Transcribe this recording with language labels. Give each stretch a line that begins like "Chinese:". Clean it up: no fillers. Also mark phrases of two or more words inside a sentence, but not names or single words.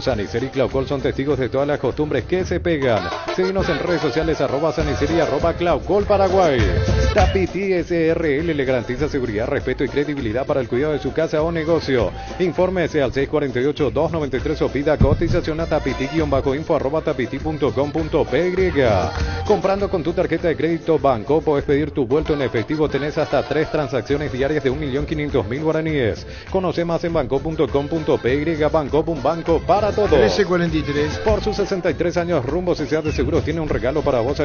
Spanish: Sanicer y Claucol son testigos de todas las costumbres que se pegan. Síguenos en redes sociales @Sanicer y @Claucol Paraguay. Tapiti SRL le garantiza seguridad, respeto y credibilidad para el cuidado de su casa o negocio. Infórmese al 648-293 o pida cotización a tapiti-info@tapiti.com.py. Comprando con tu tarjeta de crédito Banco puedes pedir tu vuelto en efectivo. Tenés hasta 3 transacciones diarias de 1.500.000 guaraníes. Conoce más en banco.com.py. Banco, un banco para todos. 13.43. Por sus 63 años, Rumbo CCA de Seguros tiene un regalo para vos.